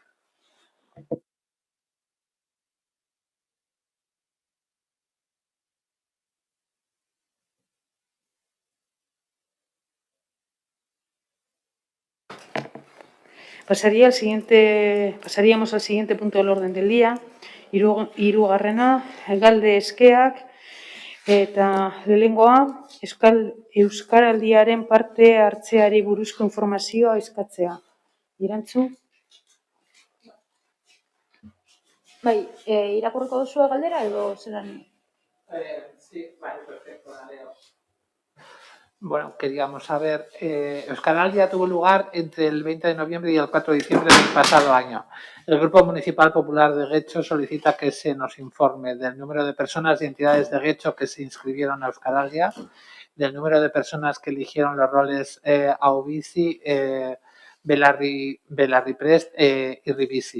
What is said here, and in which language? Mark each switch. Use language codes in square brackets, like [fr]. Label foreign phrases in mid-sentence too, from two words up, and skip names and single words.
[es] Pasaríamos al siguiente punto del orden del día. [eu] Hirugarrena, galde eskeak, eta lehenengoa, Euskaraldiaren parte hartzeari buruzko informazioa eskatzea. Irantzu? Bai, irakurriko duzu galdera edo zelan? [es] Sí, vale, perfecto, la leo. Bueno, queríamos saber, Euskaraldia tuvo lugar entre el 20 de noviembre y el 4 de diciembre del pasado año. El Grupo Municipal Popular de Getxo solicita que se nos informe del número de personas y entidades de Getxo que se inscribieron a Euskaraldia, del número de personas que eligieron los roles Aubici, Belarri Prest y Ribisi.